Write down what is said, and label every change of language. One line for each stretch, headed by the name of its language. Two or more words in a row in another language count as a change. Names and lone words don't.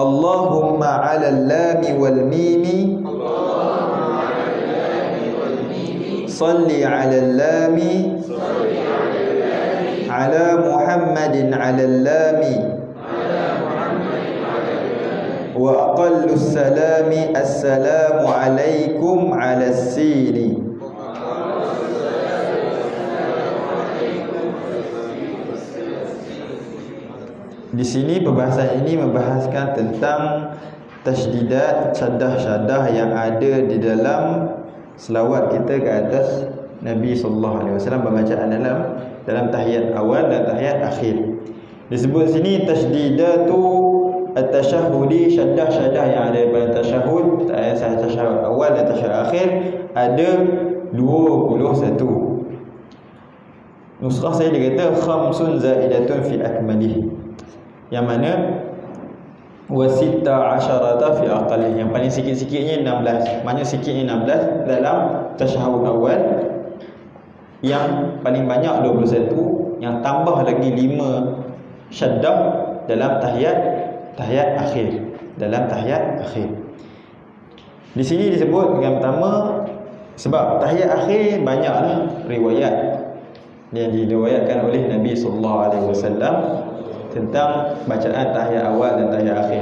Arabic: اللهم على اللام والميم صل على اللام على محمد على اللام وأقل السلام السلام عليكم على السين.
Malay: Di sini perbahasan ini membahaskan tentang tasdidat, syaddah-syaddah yang ada di dalam selawat kita ke atas Nabi
Arabic: صلى الله عليه وسلم,
Malay: pembacaan dalam tahiyat awal dan tahiyat akhir. Disebut sini
Arabic: تشديدات التشهد,
Malay: syaddah-syaddah yang ada pada tasyahud, tasyahud awal dan tasyahud akhir ada 21. Nuskhah saya dia kata
Arabic: خمس زائدة في أكمله,
Malay: yang mana
Arabic: وست عشرة في أقله,
Malay: yang paling sikit-sikitnya 16. Maknanya sikitnya 16 dalam tasyahud awal, yang paling banyak 21, yang tambah lagi 5 syaddah dalam tahiyat akhir, dalam tahiyat akhir. Di sini disebut yang pertama sebab tahiyat akhir banyaklah riwayat yang diriwayatkan oleh Nabi
Arabic: صلى الله عليه وسلم
Malay: tentang bacaan tahiyat awal dan tahiyat akhir.